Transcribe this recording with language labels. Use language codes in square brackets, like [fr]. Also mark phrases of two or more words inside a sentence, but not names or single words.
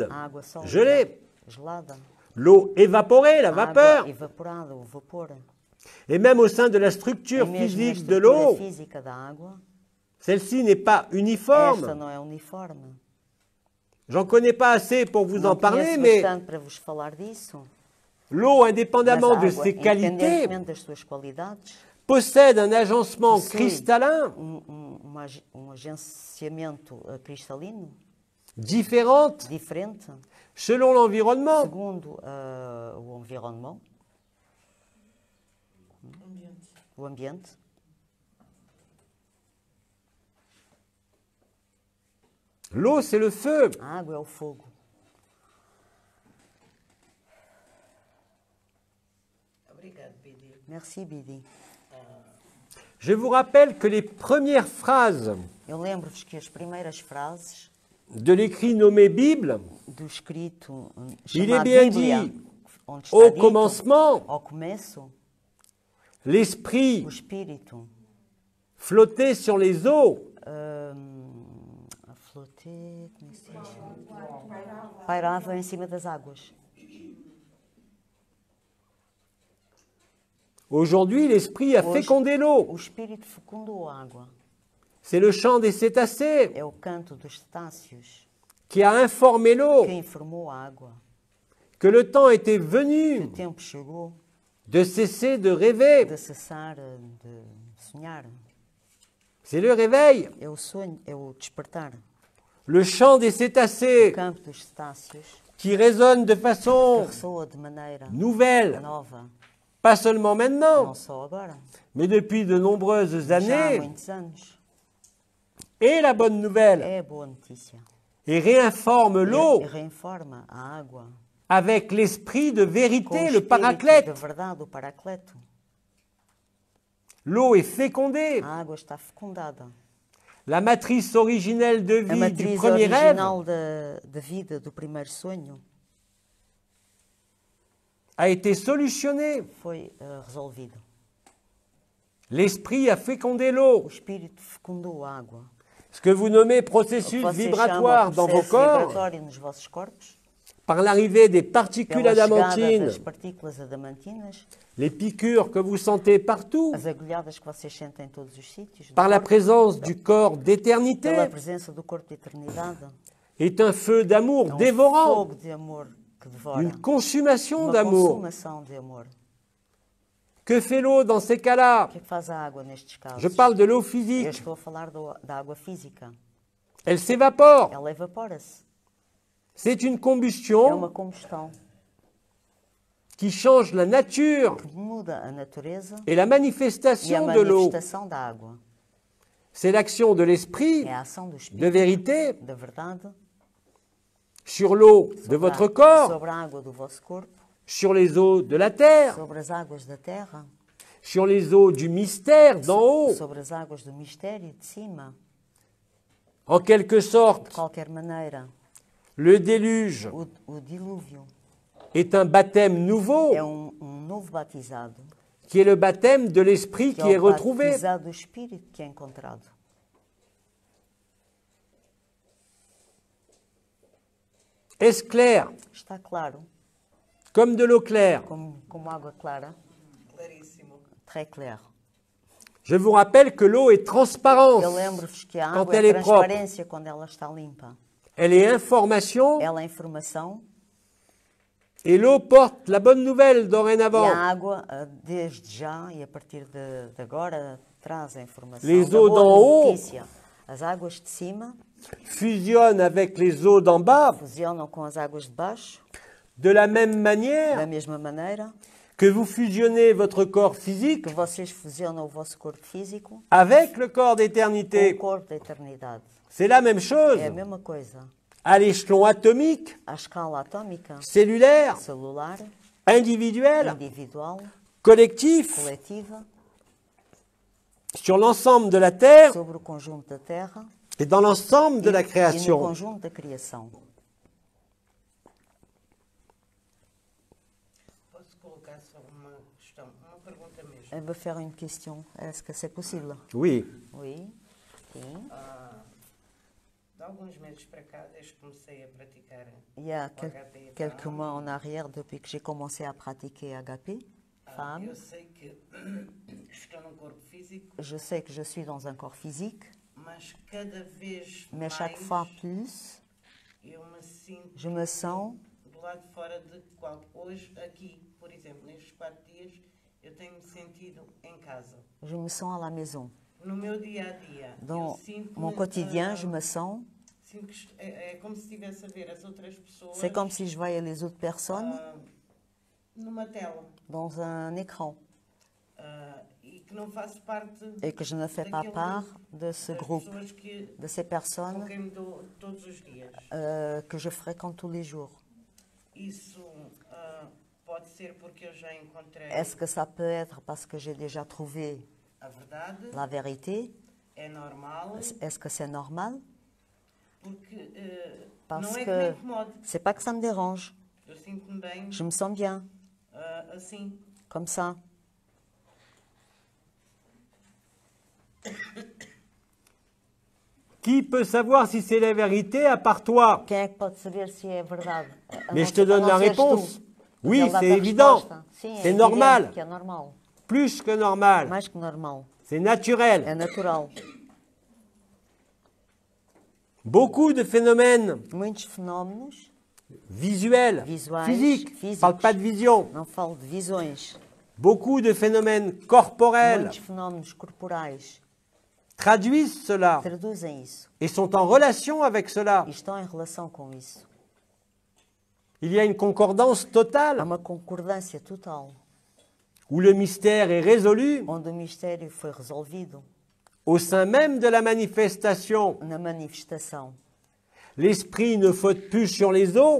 [pt] A água sólida, [fr] gelée, [pt] gelada, [fr] l'eau évaporée, la [pt] a [fr] vapeur, [pt] água evaporada, o vapor. [fr] et même au sein de la [pt] E [fr] structure [pt] mesmo na [fr] physique de [pt] estrutura [fr] l'eau, [pt] física da água, [fr] celle-ci n'est pas [pt] esta [fr] uniforme. [pt] não é uniforme. [fr] J'en connais pas assez pour vous en [pt] Não [fr] parler, [pt] conheço [fr] mais [pt] bastante para vos falar disso. [fr] l'eau, [pt] Mas [fr] indépendamment [pt] a [fr] de [pt] água, [fr] ses qualités, [pt] independentemente das suas qualidades, [fr] possède un agencement [pt] possui [fr] cristallin [pt] um agenciamento cristalino [fr] différent [pt] diferente [fr] selon l'environnement. [pt] segundo o environnement, o ambiente. [fr] L'eau, c'est le feu. [pt] A água é o fogo. Obrigado, Bidi. [fr] Merci, Bidi. Je vous rappelle que les premières phrases [pt] Eu lembro-vos que as primeiras frases [fr] de l'écrit nommé Bible, [pt] do escrito [fr] il est [pt] chamado [fr] bien [pt] Bíblia, [fr] dit, [pt] onde está [fr] au [pt] dito, [fr] commencement, [pt] ao começo, [fr] l'esprit [pt] o espírito [fr] flottait sur les eaux. [pt] a floter, como é que se diz? Pairava em cima das águas. [fr] Aujourd'hui, l'esprit a [pt] Hoje, [fr] fécondé l'eau. [pt] o espírito fecundou a água. [fr] C'est le chant des cétacés [pt] É o canto dos cetáceos [fr] qui a informé l'eau [pt] que informou a água. [fr] que le temps était [pt] Que o [fr] venu [pt] tempo chegou [fr] de cesser de rêver. [pt] de cessar de sonhar. [fr] C'est le réveil. [pt] É o sonho, é o despertar. [fr] Le chant des [pt] O [fr] cétacés [pt] canto dos cetáceos [fr] qui résonne de [pt] que [fr] façon [pt] ressoa de maneira [fr] nouvelle, [pt] nova, [fr] pas seulement maintenant, [pt] não só agora, [fr] mais depuis de nombreuses [pt] já há [fr] années, [pt] muitos anos. [fr] est la bonne nouvelle [pt] É a boa notícia. [fr] et réinforme l'eau [pt] E reinforma a água [fr] avec l'esprit de [pt] com o [fr] vérité, le [pt] espírito da [fr] paraclète. [pt] verdade, o paracleto. [fr] L'eau est fécondée. [pt] A água está fecundada. [fr] La matrice originelle de [pt] A [fr] vie du [pt] matriz [fr] premier rêve [pt] original da vida do primeiro sonho [fr] a été solutionnée. [pt] foi resolvida. [fr] L'esprit a fécondé [pt] O [fr] l'eau. [pt] espírito fecundou a água. [fr] Ce que vous nommez [pt] O que [fr] processus [pt] vocês [fr] vibratoire [pt] chamam de [fr] dans vos [pt] processo [fr] corps, [pt] vibratório nos vossos corpos, [fr] par l'arrivée des particules [pt] pela chegada [fr] adamantines, [pt] das partículas adamantinas, [fr] les piqûres que vous sentez partout, [pt] as agulhadas que vocês sentem em todos os sítios, do [fr] par la [pt] corpo, [fr] présence du corps [pt] pela [fr] d'éternité, [pt] presença do corpo de eternidade, [fr] est un feu d'amour [pt] É [fr] dévorant, [pt] fogo de amor que devora. [fr] une consumation [pt] Uma [fr] d'amour. [pt] consumação de amor. [fr] Que fait l'eau dans ces cas-là? [pt] O que é que faz a água nestes casos? [fr] Je parle de l'eau [pt] Eu [fr] physique. [pt] estou a falar da água física. [fr] Elle s'évapore. [pt] Ela evapora-se. [fr] C'est une [pt] É [fr] combustion [pt] uma combustão [fr] qui change la nature [pt] que muda a natureza [fr] et la [pt] e a [fr] manifestation de l'eau. [pt] manifestação da água. [fr] C'est l'action de l'esprit, [pt] É a ação do [fr] de [pt] Espírito, [fr] vérité, [pt] da verdade, [fr] sur l'eau de [pt] sobre [fr] votre [pt] a, [fr] corps, [pt] sobre a água do vosso corpo, [fr] sur les eaux de la terre, [pt] sobre as águas da terra, [fr] sur les eaux du mystère d'en haut. [pt] sobre as águas do mistério de cima. [fr] En quelque [pt] De [fr] sorte, [pt] qualquer maneira, [fr] le déluge [pt] o dilúvio [fr] est un baptême nouveau, [pt] é novo batizado, [fr] qui est le baptême de l'esprit [pt] que [fr] qui [pt] é [fr] est [pt] o [fr] retrouvé. [pt] batizado do Espírito que é encontrado. [fr] Est-ce clair? [pt] Está claro, [fr] Comme de l'eau claire. [pt] como água clara, Claríssimo. [fr] très clair. Je vous rappelle que l'eau est transparence. [pt] Eu lembro-vos que a [fr] Quand [pt] água [fr] elle [pt] é [fr] est propre. [pt] transparência quando ela está limpa. [fr] Elle est information [pt] Ela é informação [fr] et l'eau porte la bonne nouvelle [pt] e [fr] dorénavant. [pt] a água, desde já e a partir de agora, traz a informação [fr] Les [pt] da [fr] eaux [pt] boa [fr] d'en haut [pt] notícia. As águas de cima [fr] Fusionne avec les eaux d'en bas [pt] fusionam com as águas de baixo, [fr] de la même [pt] da [fr] manière [pt] mesma maneira [fr] que vous fusionnez votre corps physique [pt] que vocês fusionam o vosso corpo físico [fr] avec le corps [pt] com o [fr] d'éternité. [pt] corpo da eternidade. [fr] C'est la même chose [pt] É a mesma coisa. [fr] à l'échelon atomique, [pt] À escala atômica, [fr] cellulaire, [pt] celular, [fr] individuel, [pt] individual, [fr] collectif, [pt] coletiva, [fr] sur l'ensemble de la Terre [pt] sobre o conjunto da Terra [fr] et dans l'ensemble de la [pt] e no [fr] création. [pt] conjunto da criação. Posso colocar só uma questão, uma pergunta mesmo. [fr] Je vais faire une question. Est-ce que c'est possible? Oui. Oui. [pt] Sim. De alguns meses para cá, desde que comecei a praticar [fr] Il y a [pt] o HP [fr] quelques mois en arrière, depuis que j'ai commencé à pratiquer HP, femme, [pt] eu sei que estou num corpo físico, [fr] je sais que je suis dans un corps physique, [pt] mas cada vez mais mais [fr] chaque fois plus, [pt] eu me sinto [fr] je me sens [pt] do lado de fora de qual. Hoje, aqui, por exemplo, nestes 4 dias, eu tenho-me sentido em casa. [fr] je me sens à la maison. [pt] No meu dia-a-dia, eu [fr] Dans [pt] sinto [fr] mon quotidien, je me sens, [pt] sinto que é como se estivesse a ver as outras pessoas [fr] c'est comme si je voyais les autres personnes [pt] numa tela [fr] dans un écran [pt] e que não faço parte [fr] et que je ne fais pas [pt] daquele [fr] part [pt] grupo, [fr] de ce [pt] das [fr] groupe, [pt] pessoas que, [fr] de ces [pt] com [fr] personnes [pt] quem me dou todos os dias. [fr] que je fréquente tous les jours. [pt] Isso pode ser porque eu já encontrei [fr] Est-ce que ça peut être parce que j'ai déjà trouvé [pt] a verdade, [fr] la vérité? [pt] é normal, [fr] Est-ce que c'est normal? [pt] porque [fr] Parce [pt] não é que me [fr] que [pt] incomode. [fr] c'est pas que ça me dérange. [pt] Eu sinto-me bem [fr] Je me sens bien, [pt] assim. [fr] comme ça. Qui peut savoir si c'est la vérité à part toi? [pt] Quem é que pode saber se é verdade? [fr] Mais je te donne la réponse. Oui, [pt] Ele dá-te [fr] c'est [pt] a [fr] évident. [pt] resposta. Sim, [fr] C'est [pt] é [fr] normal. [pt] evidente que é normal. [fr] Plus que normal. [pt] Mais que normal. [fr] C'est naturel. [pt] É natural. [fr] Beaucoup de phénomènes [pt] Muitos fenómenos, [fr] visuels, Visuels, physiques, physiques. je parle pas de vision. [pt] não falo de visões, [fr] Beaucoup de phénomènes corporels [pt] muitos fenómenos corporais [fr] traduisent cela [pt] traduzem isso [fr] et sont en relation avec cela. [pt] e estão em relação com isso. [fr] Il y a une concordance [pt] Há [fr] totale [pt] uma concordância total, [fr] où le mystère est résolu [pt] onde o mistério foi resolvido [fr] au sein même de la manifestation. [pt] na manifestação. [fr] L'esprit ne flotte plus sur les eaux,